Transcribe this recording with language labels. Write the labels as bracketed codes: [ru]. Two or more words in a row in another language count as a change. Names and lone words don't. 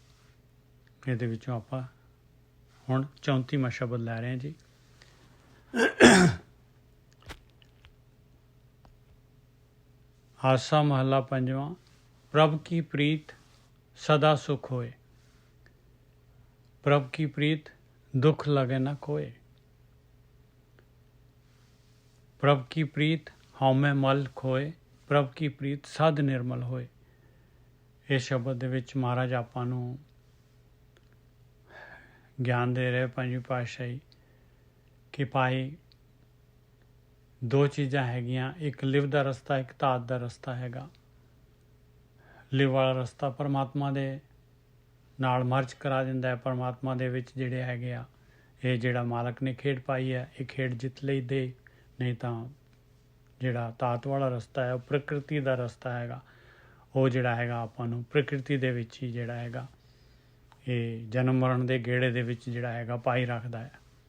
[pa] ਇਹਦੇ ਵਿੱਚੋਂ ਆਪਾਂ ਹੁਣ 34ਵਾਂ ਸ਼ਬਦ ਲੈ ਰਹੇ ਜੀ। ਆਸਾ ਮਹੱਲਾ ਪੰਜਵਾਂ। ਪ੍ਰਭ ਕੀ ਪ੍ਰੀਤ ਸਦਾ ਸੁਖ ਹੋਏ, ਪ੍ਰਭ ਕੀ ਪ੍ਰੀਤ ਦੁਖ ਲਗੇ ਨ ਕੋਯ, ਪ੍ਰਭ ਕੀ ਪ੍ਰੀਤ ਹੌਮੇ ਮਲ ਖੋਏ, ਪ੍ਰਭ ਕੀ ਪ੍ਰੀਤ ਸਦ ਨਿਰਮਲ ਹੋਏ। ਇਸ ਸ਼ਬਦ ਦੇ ਵਿਚ ਮਹਾਰਾਜ ਆਪਾਂ ਨੂੰ ਗਿਆਨ ਦੇ ਰਹੇ ਪੰਜਵੀਂ ਪਾਤਸ਼ਾਹੀ ਕਿ ਭਾਈ ਦੋ ਚੀਜ਼ਾਂ ਹੈਗੀਆਂ, ਏਕ ਲਿਵ ਦਾ ਰਸਤਾ, ਏਕ ਧਾਤ ਦਾ ਰਸਤਾ ਹੈਗਾ। ਲਿਵ ਵਾਲਾ ਰਸਤਾ ਪਰਮਾਤਮਾ ਦੇ ਨਾਲ ਮਰਜ ਕਰਾ ਦਿੰਦਾ ਹੈ। ਪਰਮਾਤਮਾ ਦੇ ਵਿੱਚ ਜਿਹੜੇ ਹੈਗੇ ਆ, ਇਹ ਜਿਹੜਾ ਮਾਲਕ ਨੇ ਖੇਡ ਪਾਈ ਹੈ, ਇਹ ਖੇਡ ਜਿੱਤ ਲਈ ਦੇ। ਨਹੀਂ ਤਾਂ ਜਿਹੜਾ ਧਾਤ ਵਾਲਾ ਰਸਤਾ ਹੈ ਉਹ ਪ੍ਰਕਿਰਤੀ ਦਾ ਰਸਤਾ ਹੈਗਾ। ਉਹ ਜਿਹੜਾ ਹੈਗਾ ਆਪਾਂ ਨੂੰ ਪ੍ਰਕਿਰਤੀ ਦੇ ਵਿੱਚ ਹੀ ਜਿਹੜਾ ਹੈਗਾ ਇਹ ਜਨਮ ਮਰਨ ਦੇ ਗੇੜੇ ਦੇ ਵਿੱਚ ਜਿਹੜਾ ਹੈਗਾ ਪਾਈ ਰੱਖਦਾ ਹੈ।